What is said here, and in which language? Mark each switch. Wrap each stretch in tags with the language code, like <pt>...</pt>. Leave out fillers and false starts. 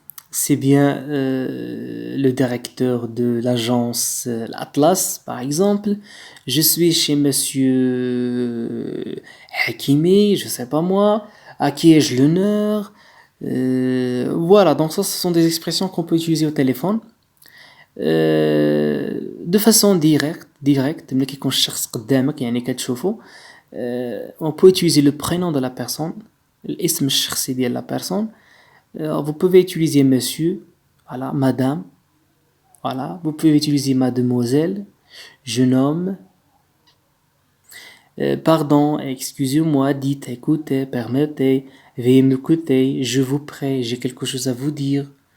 <fr>C'est bien le directeur de l'agence Atlas, par exemple. Je suis chez monsieur Hakimi, je sais pas moi. À qui ai-je l'honneur? Voilà, donc ça, ce sont des expressions qu'on peut utiliser au téléphone. De façon directe,</fr> <ar>ملي كيكون الشخص قدامك يعني كتشوفو.</ar> <fr>On peut utiliser le prénom de la personne,</fr> <ar>الاسم الشخصي ديال</ar> <fr>la personne. Vous pouvez utiliser monsieur, voilà, madame, voilà. Vous pouvez utiliser mademoiselle, jeune homme. Pardon, excusez-moi, dites, écoutez, permettez, veuillez m'écouter, je vous prie, j'ai quelque chose à vous dire.</fr>